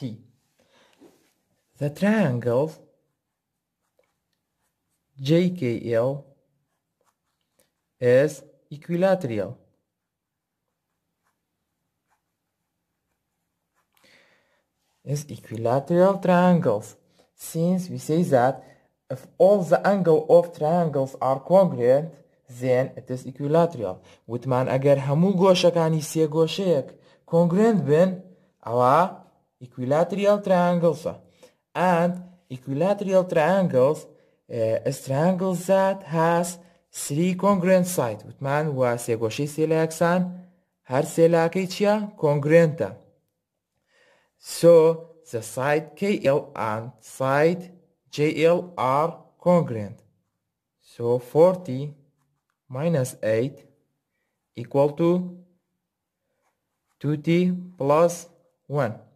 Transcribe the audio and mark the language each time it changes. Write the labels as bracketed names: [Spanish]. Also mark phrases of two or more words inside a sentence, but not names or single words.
[English] The triangle JKL is equilateral. is equilateral triangles. Since we say that if all the angle of triangles are congruent, then it is equilateral. [Central Kurdish] وتمان ئەگەر هەموو گۆشەکانی سێ گۆشەیەک congruent بن ئەوە [English] equilateral triangles. And equilateral triangles is triangles that has three congruent sides. [Central Kurdish] وتمان وە سێ گۆشەی سێ لە یەکسان هەر سێ لاکەی چییە؟ [English] congruent. So the side KL and side JL are congruent. So 40 minus 8 equal to 2t plus 1.